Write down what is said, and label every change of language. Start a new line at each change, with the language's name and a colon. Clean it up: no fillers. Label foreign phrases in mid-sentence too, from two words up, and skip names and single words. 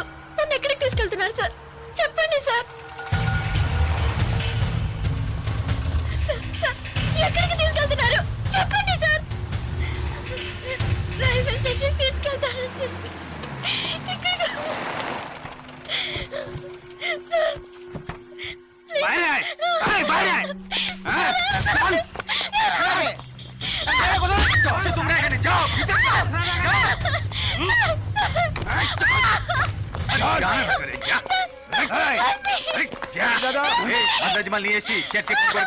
Telugu: నన్ను ఎక్కడికి తీసుకెళ్తున్నారు సార్? చెప్పండి సార్. సార్, సార్, ఎక్కడికి తీసుకెళ్తున్నారు? చెప్పండి సార్.
English: railway station
Telugu: తీసుకెళ్తారని చెప్పి ఇక్కడికి- సార్ ప్లీజ్.
Bangla: বাইরে আয়, আয়, বাইরে আয়। হ্যাঁ, চল। আচ্ছা, তোমরা এখানে যাও, ভিতরে যাও, যাও। যাও, ভিতরে যা। এই, আরে, যা। এই, আন্দাজমাল নিয়ে এসেছি, চেক ফোন করবে।